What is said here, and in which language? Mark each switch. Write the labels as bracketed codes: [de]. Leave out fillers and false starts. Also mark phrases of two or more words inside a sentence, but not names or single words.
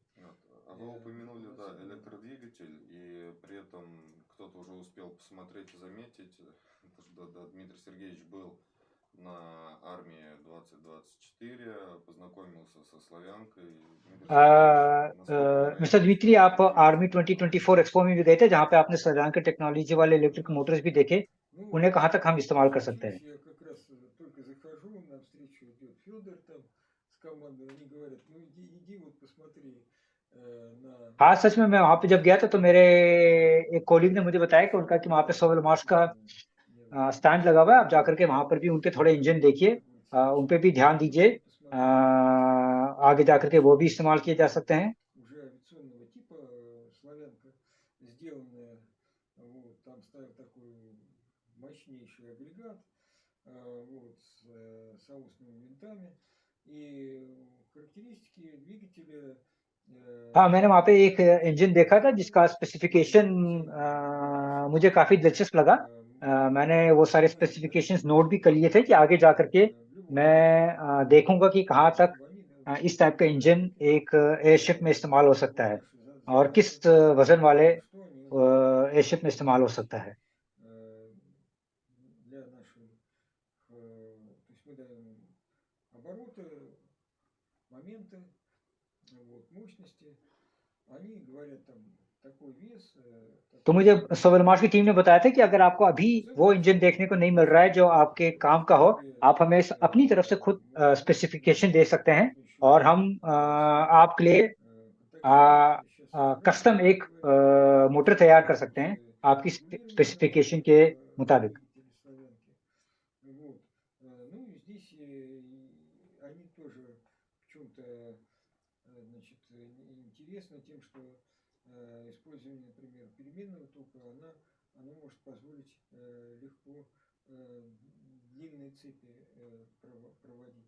[ru] Вот. А вы упомянули, да, полноценного. электродвигатель, и при этом кто-то уже успел посмотреть и заметить, потому что Дмитрий Сергеевич был на армии 2024, познакомился со славянкой. Дмитрий Сергеевич, насколько [hi] मिस्टर [ru] реалистично [hi] दिमित्री, आप [ru] это [hi] आर्मी 2024 एक्सपो में भी गए थे, जहां पे आपने सैलान टेक्नोलॉजी वाले [en] electric motors [hi] भी देखे, [ru] Ну, [hi] उन्हें कहाँ तक हम इस्तेमाल कर सकते [ru] сейчас [hi] हैं? [ru] я как раз только захожу, навстречу идет Федор там с командой, они говорят, ну иди вот посмотри на... [hi] हाँ, सच में मैं वहां पे जब गया था तो मेरे एक कोलीग ने मुझे बताया कि उनका कि वहां पे सोवेल मार्स का स्टैंड लगा हुआ है, आप जाकर के वहां पर भी उनके थोड़े इंजन देखिए, उन पे भी ध्यान दीजिए, आगे जाकर के वो भी इस्तेमाल किए जा सकते हैं। [ru] Уже авиационного типа славянка сделанная, вот, там стоял такой мощнейший агрегат, вот, с соосными винтами, и характеристики двигателя [hi] हाँ, मैंने वहां पे एक इंजन देखा था जिसका स्पेसिफिकेशन मुझे काफी दिलचस्प लगा। मैंने वो सारे स्पेसिफिकेशंस नोट भी कर लिए थे कि आगे जाकर के मैं देखूंगा कि कहाँ तक इस टाइप का इंजन एक एयरशिप में इस्तेमाल हो सकता है और किस वजन वाले एयरशिप में इस्तेमाल हो सकता है। [ru] для наших, то есть мы даем обороты, моменты, вот, мощности, они говорят там такой вес, [hi] तो मुझे सोवेल मार्स की टीम ने बताया था कि अगर आपको अभी वो इंजन देखने को नहीं मिल रहा है जो आपके काम का हो, आप हमें अपनी तरफ से खुद स्पेसिफिकेशन दे सकते हैं और हम आपके लिए कस्टम एक मोटर तैयार कर सकते हैं आपकी स्पेसिफिकेशन के मुताबिक। [ru] Вот. Ну и здесь они тоже в чем-то, значит, интересны тем, что использование, например, переменного тока, оно может позволить легко длинные цепи проводить.